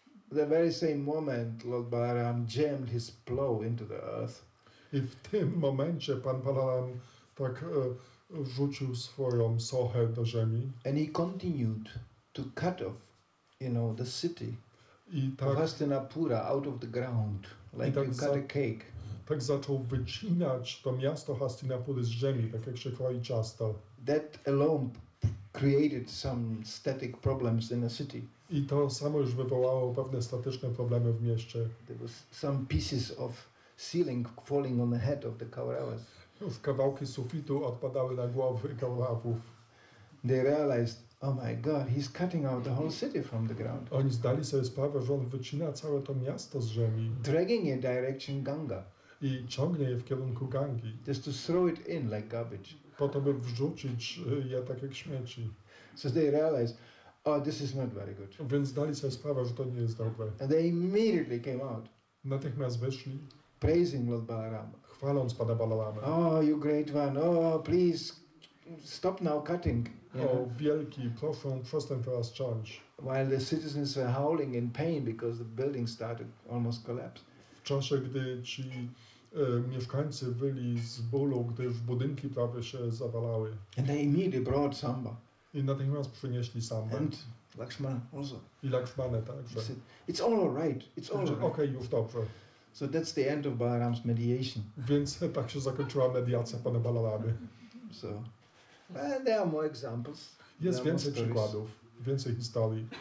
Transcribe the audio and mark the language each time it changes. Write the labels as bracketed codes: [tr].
[en] The very same moment, Lord Balaram jammed his plow into the earth. [pl] I w tym momencie pan Balaram tak rzucił swoją sochę do ziemi. [en] And he continued to cut off, the city of Hastinapura out of the ground, like you cut a cake. [pl] Tak zaczął wycinać to miasto Hastinapury z ziemi, tak jak się kroi ciasto. [en] That alone created some static problems in the city. [pl] I to samo już wywołało pewne statyczne problemy w mieście. [en] There was some pieces of ceiling falling on the head of the Kauravas. [pl] Już kawałki sufitu odpadały na głowy Kaurawów. [en] They realized, oh my God, he's cutting out the whole city from the ground. [pl] Oni zdali sobie sprawę, że on wycina całe to miasto z ziemi. [en] Dragging in direction Ganga. [pl] I ciągnie je w kierunku Gangi. [en] Just to throw it in like garbage. [pl] Po to, by wrzucić je tak jak śmieci. [en] So they realized, oh, this is not very good. [pl] Więc zdali sobie sprawę, że to nie jest dobre. [en] And they immediately came out. [pl] Natychmiast wyszli, [en] praising Lord Balarama. [pl] chwaląc pana Balarama. [en] Oh, you great one. Oh, please stop now cutting. [pl] O wielki, proszę, przestań teraz ciąć. [en] While the citizens were howling in pain because the building started almost collapse. [pl] W czasie, gdy ci mieszkańcy wyli z bólu, gdyż budynki prawie się zawalały. [en] And they immediately brought Samba. [pl] I natychmiast przynieśli sambę. [en] And Lakshmana also. [pl] I Lakshmanę także. [en] Said, it's all right. It's all right. [pl] Okej, już dobrze. [en] So that's the end of Balaram's mediation. [pl] Więc tak się zakończyła mediacja pana Balaramy. [en] So, and there are more examples. [pl] Jest więcej przykładów, więcej historii.